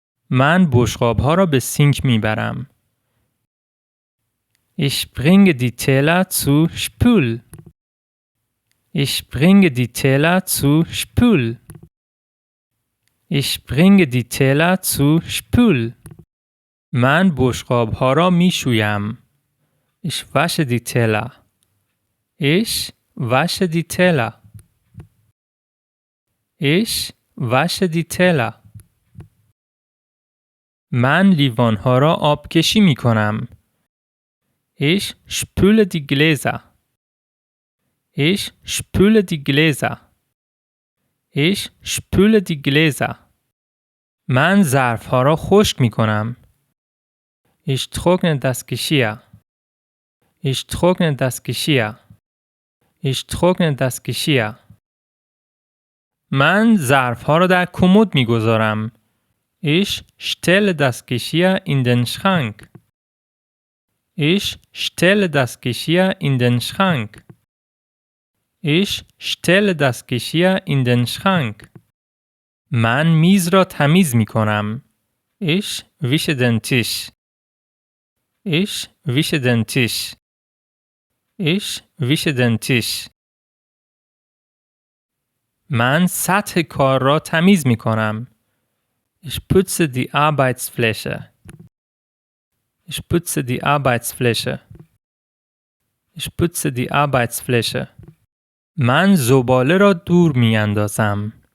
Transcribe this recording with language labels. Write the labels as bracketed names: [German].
[Persian] من بشقاب‌ها را به سینک میبرم. [German] Ich bringe die Teller zu Spül. Ich bringe die Teller zu Spül. Ich bringe die Teller zu Spül. [Persian] من بشقاب‌ها را میشویم. [German] Ich wasche die Teller. Ich wasche die Teller. Ich wasche die Teller. [Persian] من لیوان‌ها را آبکشی می‌کنم. [German] Ich spüle die Gläser. Ich spüle die Gläser. Ich spüle die Gläser. [Persian] من ظرف‌ها را خشک می‌کنم. [German] Ich trockne das Geschirr. Ich trockne das Geschirr. Ich trockne das Geschirr. [Persian] من ظرف‌ها را در کمد می‌گذارم. [German] Ich stelle das Geschirr in den Schrank. Ich stelle das Geschirr in den Schrank. Ich stelle das Geschirr in den Schrank. [Persian] من میز را تمیز می‌کنم. [German] Ich wische den Tisch. Ich wische den Tisch. Ich wische den Tisch. [Persian] من سطح کار را تمیز می‌کنم. [German] Ich putze die Arbeitsfläche. Ich putze die Arbeitsfläche. Ich putze die Arbeitsfläche. [Persian] من زباله را دور می‌اندازم.